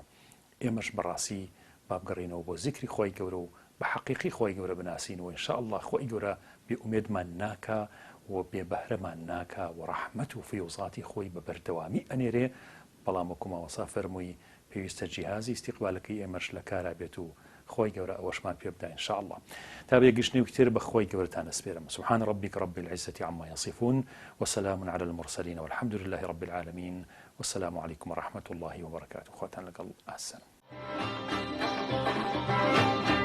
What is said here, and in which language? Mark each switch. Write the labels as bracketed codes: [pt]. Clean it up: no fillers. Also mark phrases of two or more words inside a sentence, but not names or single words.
[ckb] ئێمەش بەڕاستی بابگەڕینەوە بۆ زیکری خۆی گەورە و بە حەقیقی خۆی گەورە بناسین و ئینشاءالله خۆی گەورە بێئومێدمان ناکا و بێبەهرەمان ناکا و ڕەحمەت و فیوزاتی خۆی بە بەردەوامی ئەنێرێ. بەڵام وەکو مامۆستا فەرمووی پێویستە جیهازی استیقبالەکەی ئێمەش لە کارا بێت و خۆی گەورە ئەوەشمان پێ بدە ئینشاءالله. تا بێگەشتنێکی تر بە خۆی گەورەتان ئەسپێرم. [ar] سبحان ربك رب العزة عما يصفون وسلام على المرسلين والحمد لله رب العالمين والسلام عليكم ورحمة الله وبركاته. [ckb] خواتان لەگەڵ ئاسن.